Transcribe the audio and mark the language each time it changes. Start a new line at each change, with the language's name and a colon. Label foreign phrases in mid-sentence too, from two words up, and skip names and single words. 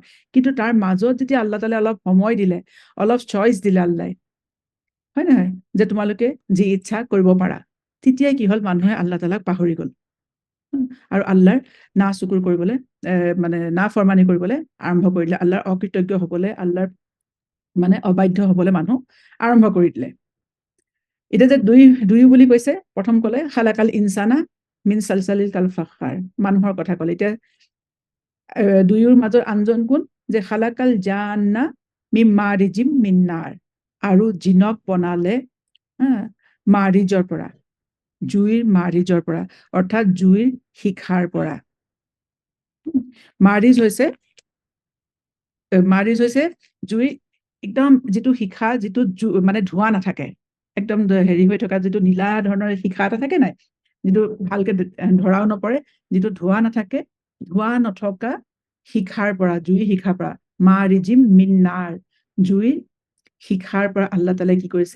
Assamese: কিন্তু তাৰ মাজত যেতিয়া আল্লাহ তালা অলপ সময় দিলে, অলপ চইচ দিলে আল্লাই, হয় নহয়, যে তোমালোকে যি ইচ্ছা কৰিব পাৰা, তেতিয়াই কি হ'ল মানুহে আল্লাহ তালাক পাহৰি গ'ল, আৰু আল্লাহৰ না চুকুৰ কৰিবলৈ মানে না ফৰমানি কৰিবলৈ আৰম্ভ কৰি দিলে, আল্লাহৰ অকৃতজ্ঞ হ'বলৈ, আল্লাহৰ মানে অবাধ্য হ'বলৈ মানুহ আৰম্ভ কৰি দিলে। এতিয়া যে দুই বুলি কৈছে, প্ৰথম ক'লে
Arabic: خلق الإنسان من صلصال كالفخار,
Assamese: মানুহৰ কথা ক'লে। এতিয়া দুয়োৰ মাজৰ আনজন কোন? যে
Arabic: خلق الجان من مارج من نار,
Assamese: আৰু জিনক বনালে মাৰিজৰ পৰা, জুইৰ মাৰিজৰ পৰা, অৰ্থাৎ জুইৰ শিখাৰ পৰা। মাৰিজ হৈছে জুই একদম যিটো শিখা, যিটো মানে ধোঁৱা নাথাকে, একদম হেৰি হৈ থকা যিটো নীলা ধৰণৰ শিখা এটা থাকে নাই, যিটো ভালকে ধৰাও নপৰে, যিটো ধোঁৱা নাথাকে, ধোঁৱা নথকা শিখাৰ পৰা, জুইৰ শিখাৰ পৰা,
Arabic: مارج من نار,
Assamese: জুইৰ শিখাৰ পৰা আল্লাহ তালাই কি কৰিছে?